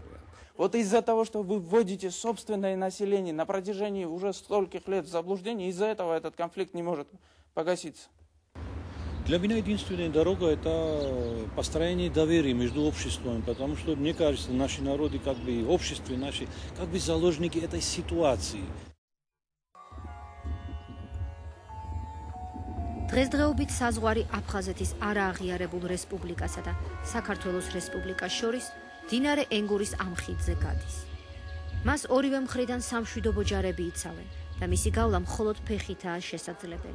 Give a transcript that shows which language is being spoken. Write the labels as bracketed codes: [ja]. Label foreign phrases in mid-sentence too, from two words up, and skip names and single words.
[ru] Вот из-за того, что вы вводите собственное население на протяжении уже стольких лет в заблуждение, из-за этого этот конфликт не может погаситься. Для меня единственная дорога – это построение доверия между обществами, потому что, мне кажется, наши народы, как бы общество наши, как бы заложники этой ситуации. [ka] დღესდღეობით საზღვარი აფხაზეთის არააღიარებულ რესპუბლიკასა და საქართველოს რესპუბლიკას შორის მდინარე ენგურის ამ ხიდზე გადის. მას ორივე მხრიდან სამშვიდობო ჯარები იცავენ და მისი გავლა მხოლოდ ფეხითაა შესაძლებელი.